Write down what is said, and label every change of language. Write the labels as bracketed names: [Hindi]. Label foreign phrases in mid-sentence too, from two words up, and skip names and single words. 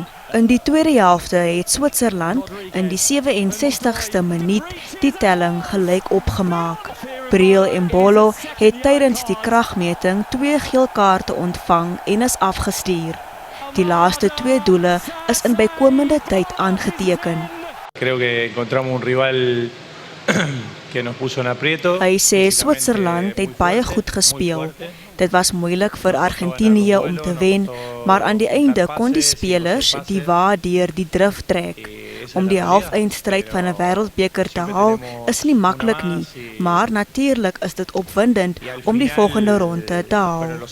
[Afrikaans] In die tweede helfte het Switserland in die 67ste minuut die telling gelyk opgemaak. Breel Embolo het tydens die kragmeting 2 geel kaarte ontvang en is afgestuur. Die laaste 2 doele is in bykomende tyd aangeteken. [Spanish] Creo que encontramos un rival que nos puso en aprieto. [Afrikaans] Hy sê Switserland het baie goed gespeel. Dit was moeilik vir Argentinië om te wen, maar aan die einde kon die spelers die wa deur die drif trek. Om die halfeindstryd van 'n wêreldbeker te haal is nie maklik nie, maar natuurlik is dit opwindend om die volgende ronde te haal.